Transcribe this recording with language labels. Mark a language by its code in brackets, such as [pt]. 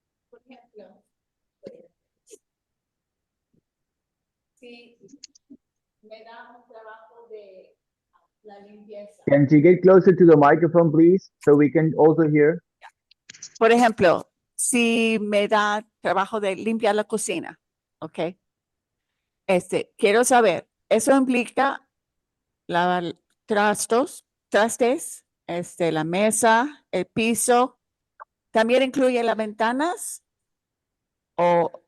[es] Por ejemplo, si me da un trabajo de la limpieza. [en] Can she get closer to the microphone, please, so we can also hear? [es] Por ejemplo, si me da trabajo de limpiar la cocina, ¿ok? Quiero saber, ¿eso implica lavar trastes, la mesa, el piso? ¿También incluye las ventanas? ¿O